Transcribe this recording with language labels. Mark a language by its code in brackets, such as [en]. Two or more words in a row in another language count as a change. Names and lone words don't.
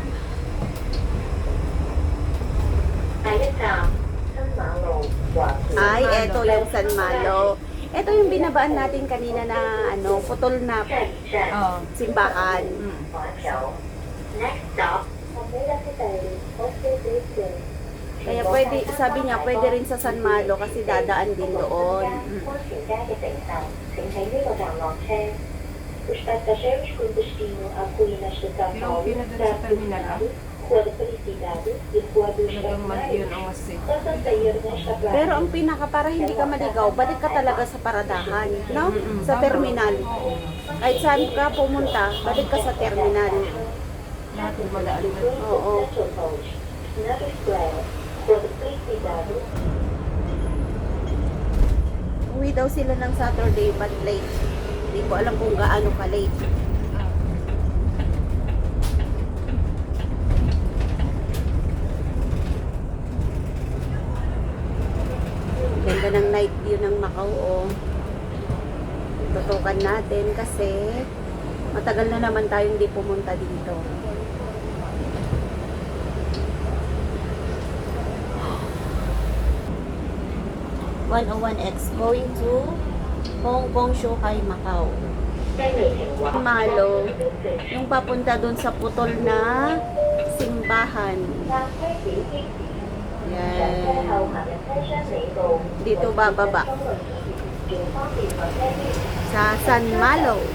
[tl] Ay, eto yung San Malo. Ito yung binabaan natin kanina na ano, putol na Oo. simbahan. Kaya pwede, sabi niya, pwede rin sa San Malo kasi dadaan din doon. [pt] Os passageiros com destino a ruínas de São Paulo, [tl] Pero pinadala sa terminal, ah. [pt] Rua da Felicidade e Rua dos [tl] Talagang yun ang mas safe. [pt] Basta sair nesta placa. [tl] Pero ang pinaka para hindi ka maligaw, balik ka talaga sa paradahan, no? Sa terminal. Kahit saan ka pumunta, balik ka sa terminal. Lahat ng madaan na. Oo. [pt] Na Escola, Rua da Felicidade, [tl] Uwi daw sila ng [en] Saturday but late. [tl] Hindi ko alam kung gaano ka late. Ganda ng [en] night view [tl] ng Macau, oh. Tutukan natin kasi matagal na naman tayong hindi pumunta dito. [en] (101X) going to Hong Kong, Shuhai, Macau. [tl] Malo, yung papunta dun sa putol na simbahan. Yan. Dito bababa. Sa San Malo.